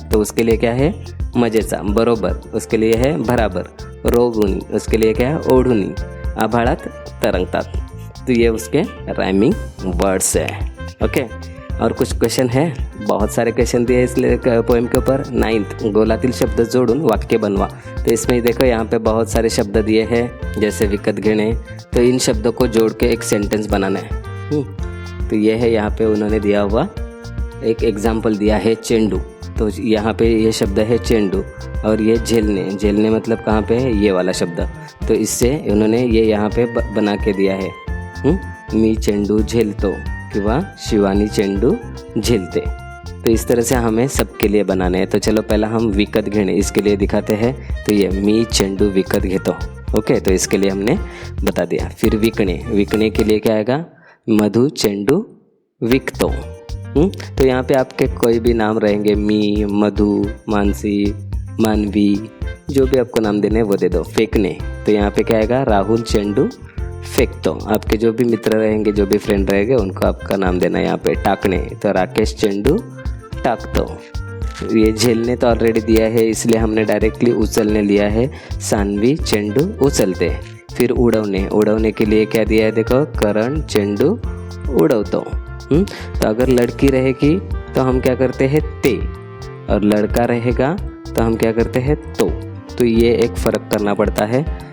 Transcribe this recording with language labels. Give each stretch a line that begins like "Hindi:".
Hindi: तो उसके लिए क्या है, मजेचा, बरोबर। उसके लिए है बराबर, रोगुनी। उसके लिए क्या है, ओढुनी, आभाळात तरंगतात। तो ये उसके राइमिंग वर्ड्स है। ओके, और कुछ क्वेश्चन है, बहुत सारे क्वेश्चन दिए इसलिए पोएम के ऊपर।
Marathi: 9th, गोलातील शब्द जोड़ून वाक्य बनवा।
Hindi: तो इसमें देखो यहाँ पे बहुत सारे शब्द दिए हैं, जैसे विकत घेने। तो इन शब्दों को जोड़ के एक सेंटेंस बनाना है। तो ये है यहाँ पे उन्होंने दिया हुआ एक एग्जाम्पल दिया है, चेंडू। तो यहाँ पे ये शब्द है चेंडू, और ये झेलने। झेलने मतलब कहाँ पे है, ये वाला शब्द। तो इससे उन्होंने ये यहाँ पे बना के दिया है,
Marathi: मी चेंडू झेलतो किंवा शिवानी चेंडू झेलते।
Hindi: तो इस तरह से हमें सबके लिए बनाने हैं। तो चलो पहला हम विकत घेने, इसके लिए दिखाते हैं। तो ये
Marathi: मी चेंडू विकत घेतो।
Hindi: ओके, तो इसके लिए हमने बता दिया। फिर विकणे, विकणे के लिए क्या आएगा,
Marathi: मधु चेंडू विकतो।
Hindi: तो यहाँ पे आपके कोई भी नाम रहेंगे, मी, मधु, मानसी, मानवी, जो भी आपको नाम देने वो दे दो। फेंकने, तो यहाँ पे क्या आएगा,
Marathi: राहुल चेंडू फेंकतो।
Hindi: आपके जो भी मित्र रहेंगे, जो भी फ्रेंड रहेंगे, उनको आपका नाम देना है यहाँ पे।
Marathi: टाकने, तो राकेश चेंडू टाकतो।
Hindi: ये झेलने तो ऑलरेडी दिया है, इसलिए हमने डायरेक्टली उछलने लिया है, सानवी चेंडू उछलते। फिर उड़वने, उड़वने के लिए क्या दिया है देखो,
Marathi: करण चेंडू उड़वतो।
Hindi: तो अगर लड़की रहेगी तो हम क्या करते हैं, ते, और लड़का रहेगा तो हम क्या करते हैं, तो ये एक फ़र्क करना पड़ता है।